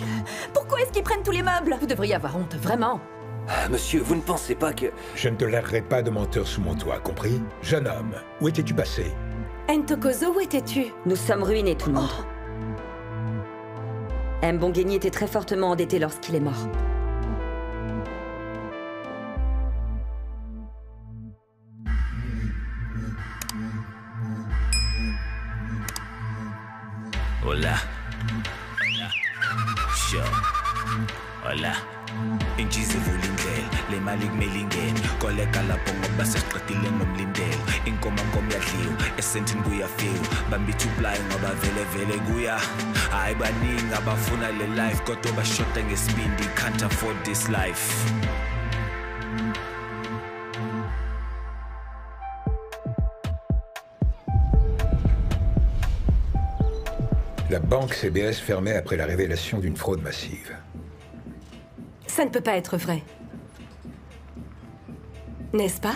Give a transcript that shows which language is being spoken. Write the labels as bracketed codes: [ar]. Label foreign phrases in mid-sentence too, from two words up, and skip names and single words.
[fr] Pourquoi est-ce qu'ils prennent tous les meubles? Vous devriez avoir honte, vraiment. Monsieur, vous ne pensez pas que... Je ne te lèverai pas de menteur sous mon toit, compris? Jeune homme, où étais-tu passé? Ntokozo, où étais-tu? Nous sommes ruinés, tout le monde. Mbongeni était très fortement endetté lorsqu'il est mort. [zu] Hola. [en] Sure. Hola. [zu] Inchizi vulindlela le mali kumele ingene koleka lapho ngoba sesiqedile ngomlindelo inkoma yadliwa esentini kuyafika bambitha uplayi ngoba vele kuya hayi baningi abafuna le life kodwa bashoda ngesibindi [en] can't afford this life. [fr] La banque CBS fermait après la révélation d'une fraude massive. Ça ne peut pas être vrai. N'est-ce pas?